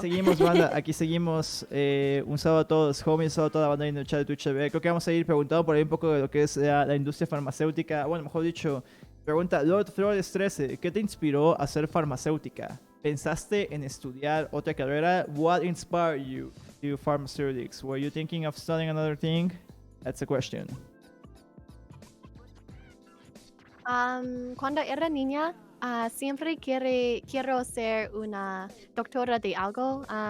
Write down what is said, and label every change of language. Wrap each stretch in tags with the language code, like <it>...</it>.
<es>seguimos, banda. Aquí seguimos. Un saludo a todos, homies, un saludo a toda la banda en el chat de Twitch TV. Creo que vamos a ir preguntando por ahí un poco de lo que es la industria farmacéutica. Bueno, mejor dicho, pregunta Lord Flores 13. ¿Qué te inspiró a ser farmacéutica? ¿Pensaste en estudiar otra carrera?</es> <en>What inspired you to do pharmaceutics? Were you thinking of studying another thing? That's the question.</en> <es>Cuando era niña, siempre quiero ser una doctora de algo.</es>